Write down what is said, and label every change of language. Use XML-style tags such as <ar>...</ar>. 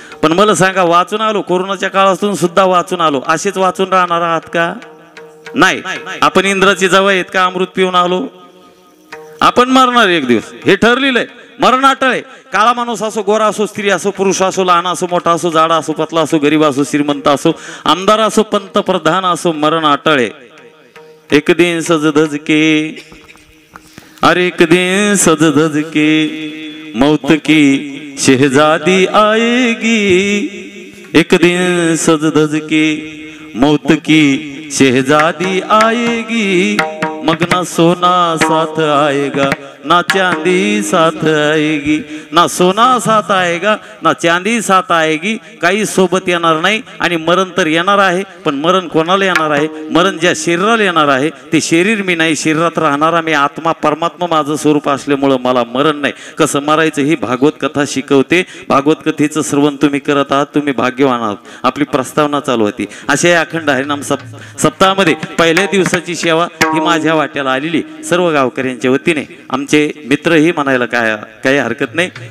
<mr>पण मला सांगा वाचून आलो कोरोनाच्या काळातून सुद्धा वाचून आलो असेच वाचून राहणार आहात का? नाही. आपण इंद्राची जवळ आहेत का अमृत पिऊन आलो? आपण मरणार एक दिवस हे ठरलेलं आहे. मरण अटळ आहे. काळा माणूस असो गोरा असो स्त्री असो पुरुष असो लहान असो मोठा असो जाडा असो पतला असो गरीब असो श्रीमंत असो आमदार असो पंतप्रधान असो मरण अटळ आहे.</mr> <hi>एक दिन सज धज के अरे एक दिन सज धज के मौत की शहजादी आएगी. एक दिन सज धज के मौत की शहजादी आएगी. मग ना सोना साथ आएगा ना चांदी साथ आएगी. ना सोना साथ आएगा ना चांदी साथ आएगी.</hi> <mr>काही सोबत येणार नाही. आणि मरण तर येणार आहे. पण मरण कोणाला येणार आहे? मरण ज्या शरीराला येणार आहे ते शरीर मी नाही. शरीरात राहणारा मी आत्मा परमात्मा माझं स्वरूप असल्यामुळं मला मरण नाही. कसं मरायचं ही भागवत कथा शिकवते. भागवत कथेचं श्रवण तुम्ही करत आहात. तुम्ही भाग्यवान आहात. आपली प्रस्तावना चालू होती. अशा या अखंड हरिनाम सप्ताहामध्ये पहिल्या दिवसाची सेवा ही माझ्या वाट्याला आलेली सर्व गावकऱ्यांच्या वतीने आमचे मित्रही म्हणायला काही हरकत नाही.</mr>